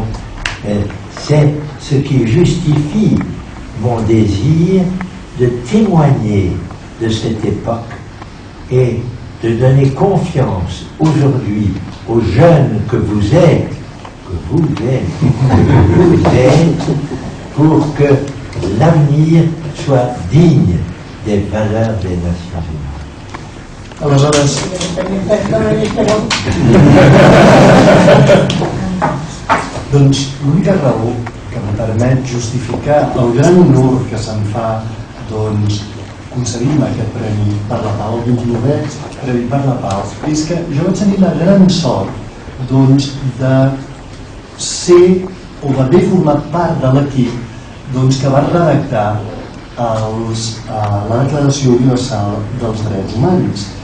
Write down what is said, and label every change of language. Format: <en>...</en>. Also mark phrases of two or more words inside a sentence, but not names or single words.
<fr>C'est ce qui justifie mon désir de témoigner de cette époque et de donner confiance aujourd'hui aux jeunes que vous êtes, pour que l'avenir soit digne des valeurs des Nations Unies.</fr> <ca>Aleshores, doncs l'única raó que em permet justificar el gran honor que se'n fa, doncs, concedir-me aquest Premi per la Pau, el 29è Premi per la Pau, és que jo vaig tenir la gran sort, doncs, de ser o d'haver format part de l'equip, doncs, que va redactar la Declaració Universal dels Drets Humans.</ca>